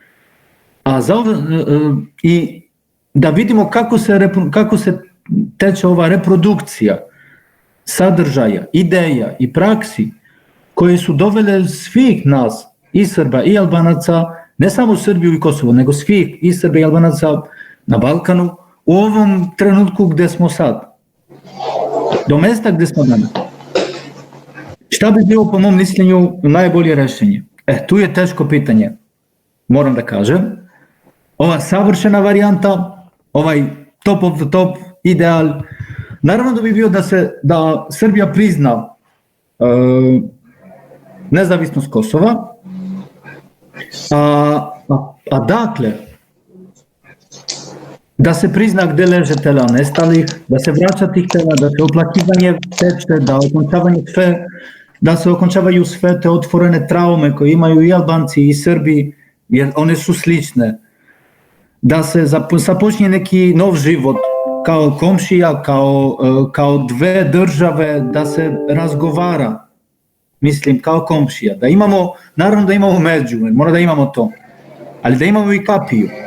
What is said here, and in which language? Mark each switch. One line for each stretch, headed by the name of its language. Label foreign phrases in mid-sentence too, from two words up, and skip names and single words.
Serbian: I da vidimo kako se teče ova reprodukcija sadržaja, ideja i praksi koje su dovele svih nas, i Srba i Albanaca, ne samo Srbiju i Kosovo, nego svih i Srba i Albanaca na Balkanu, u ovom trenutku gdje smo sad, do mesta gdje smo danas. Šta bi bilo po mom mišljenju najbolje rješenje? Tu je teško pitanje, moram da kažem. Ova savršena varijanta, ovaj
English: top of the top ideal,
Serbian: naravno da bi bio da Srbija prizna nezavisnost Kosova, a dakle, da se prizna gdje leže tela nestalih, da se vraća tih tela, da se oplakivanje teče, da se okončavaju sve te otvorene traume koje imaju i Albanci i Srbi, jer one su slične, da se započne neki nov život, kao komšija, kao dve države, da se razgovara, mislim, kao komšija, da imamo, naravno da imamo među, mora da imamo to, ali da imamo i kapiju.